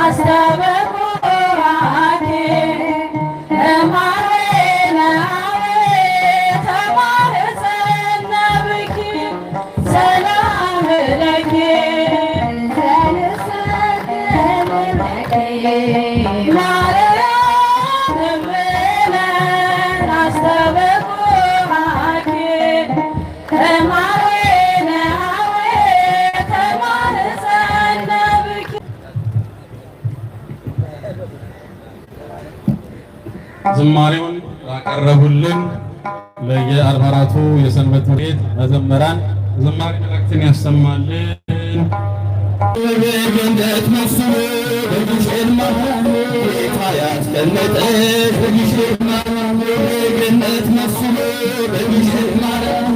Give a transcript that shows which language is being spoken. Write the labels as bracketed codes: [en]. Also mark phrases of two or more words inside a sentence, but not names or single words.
[gez] አስተበኩራኬ እማሬናዌ ተማህፀነ ብኪ ሰላም ለኪ ማርያም እምነ አስተበኩራኬ እማሬናዌ ተማህፀነ ብኪ [am] ዝማሬውን ያቀረቡልን ለየ44ቱ የሰንበት ቤት መዘምራን ዝማሬ መልእክትን ያሰማልን። በገነት መስሎ በግሸን ማርያም ጌታ ያስቀመጠሽ በግሸን ማርያም በገነት መስሎ በግሸን ማርያም